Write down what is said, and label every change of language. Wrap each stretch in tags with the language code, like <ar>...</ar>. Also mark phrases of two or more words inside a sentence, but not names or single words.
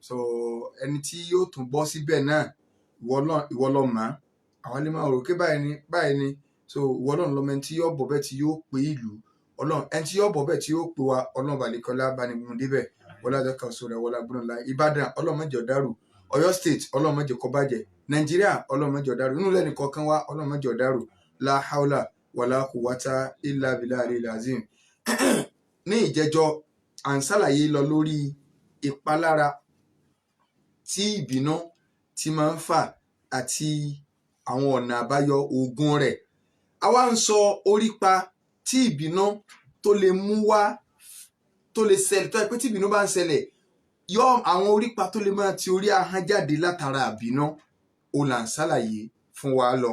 <yo>so ẹni tí yóò tún bọ́ síbẹ̀ náà ìwọ ló mọ̀ àwọn lè máa rò pé báyìí ni so ìwọ Ọlọ́run ló mọ̀ ẹni tí yóò bọ̀ bẹ́ẹ̀ tí yóò pé ìlú Ọlọ́run ẹni tí yóò bọ̀ bẹ́ẹ̀ tí yóò pé wa Ọlọ́run balẹ̀kọ́lá bánigun débẹ̀ wọlé àjọkà sọ̀rọ̀ wọlé agbóná la Ìbàdàn Ọlọ́run má jẹ́ ó dàrú Ọ̀yọ́ state Ọlọ́run má jẹ́ kó bàjẹ́ Nàìjíríà Ọlọ́run má jẹ́ ó dàrú inú lẹ́nu kọ̀ọ̀kan wa Ọlọ́run má jẹ́ ó dàrú</yo> <ar>لا حول ولا قوة إلا بالله العظيم.</ar> <yo>Ní ìjẹjọ́ à ń ṣàlàyé lọ lórí ìpalára tí ìbínú ti máa ń fà àti àwọn ọ̀nà àbáyọ oògùn rẹ̀. A wá ń sọ orípa tí ìbínú tó lè mú wá tó lè ṣẹlẹ̀ tó yẹ pé tí ìbínú bá ń ṣẹlẹ̀ yọ àwọn orípa tó lè máa ti orí ahọ́n jáde látara ìbínú ó là ń ṣàlàyé fún wa lọ.</yo>